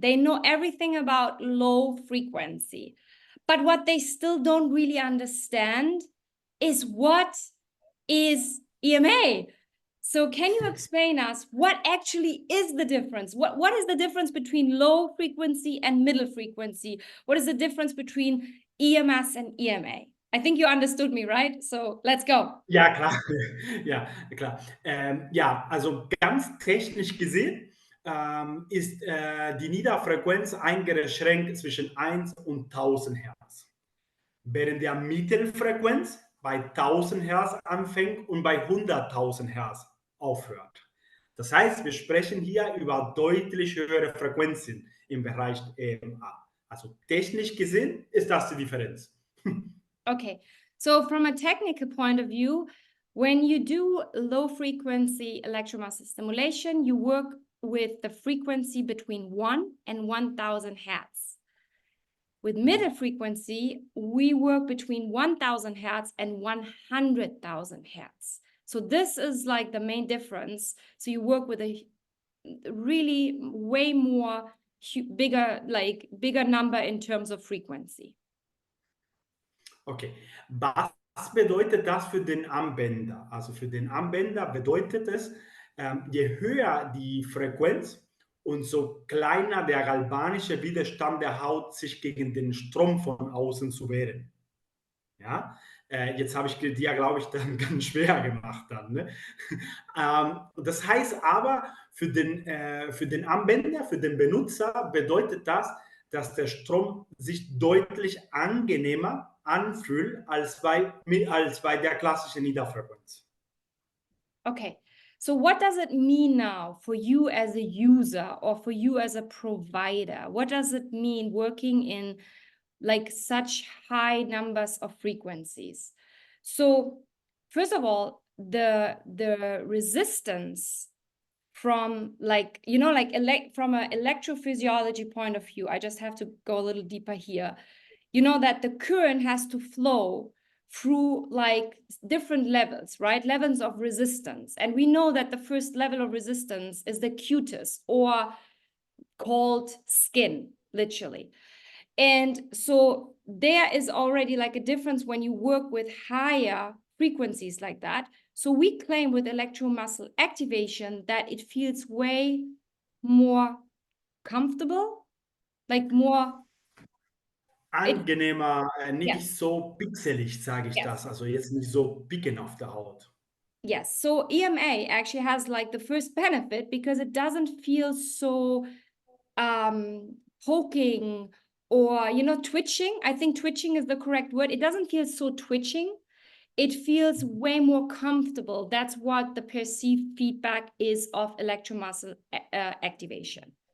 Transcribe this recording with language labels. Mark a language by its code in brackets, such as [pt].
[en] They know everything about low frequency. But what they still don't really understand is what is EMA. So can you explain us what actually is the difference? What is the difference between low frequency and middle frequency? What is the difference between EMS and EMA? I think you understood me, right? So let's go. [de] Ja, klar. Ja, klar. Ja, also ganz technisch gesehen ist die Niederfrequenz eingeschränkt zwischen 1 und 1000 Hertz, während der Mittelfrequenz bei 1000 Hertz anfängt und bei 100.000 Hertz aufhört. Das heißt, wir sprechen hier über deutlich höhere Frequenzen im Bereich EMA. Also technisch gesehen ist das die Differenz. [en] Okay, so from a technical point of view, when you do low frequency electromuscle stimulation, you work with the frequency between 1 and 1000 hertz. With middle frequency, we work between 1000 hertz and 100,000 hertz. So this is like the main difference. So you work with a really way more bigger number in terms of frequency. [de] Okay, was bedeutet das für den Anwender? Also für den Anwender bedeutet es, je höher die Frequenz und so kleiner der galvanische Widerstand der Haut, sich gegen den Strom von außen zu wehren. Ja, jetzt habe ich dir, glaube ich, dann ganz schwer gemacht dann. Ne? Das heißt aber, für den Anwender, für den Benutzer bedeutet das, dass der Strom sich deutlich angenehmer anfühlt als bei der klassischen Niederfrequenz. [en] Okay, so what does it mean now for you as a user or for you as a provider? What does it mean working in like such high numbers of frequencies? So first of all, the resistance from like, you know, like from an electrophysiology point of view, I just have to go a little deeper here. You know that the current has to flow through like different levels, right? Levels of resistance. And we know that the first level of resistance is the cutis, or called skin, literally. And so there is already like a difference when you work with higher frequencies like that. So we claim with electromuscle activation that it feels way more comfortable, like more [de] Angenehmer, [en] yeah. [de] nicht so pixelig, sage ich [en] Yes. [de] das. Also jetzt nicht so picken auf der Haut. [en] Yes. So EMA actually has like the first benefit because it doesn't feel so poking or, you know, twitching. I think twitching is the correct word. It doesn't feel so twitching. It feels way more comfortable. That's what the perceived feedback is of electromuscle activation.